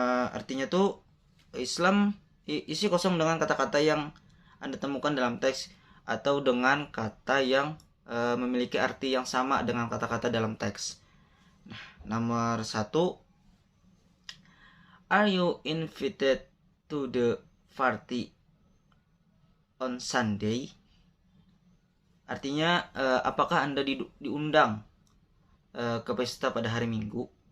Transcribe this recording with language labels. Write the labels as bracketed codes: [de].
[id] Artinya tuh, Islam isi kosong dengan kata-kata yang Anda temukan dalam teks atau dengan kata yang memiliki arti yang sama dengan kata-kata dalam teks. Nah, nomor 1, [en] are you invited to the party on Sunday? [id] Artinya, apakah Anda diundang ke pesta pada hari Minggu?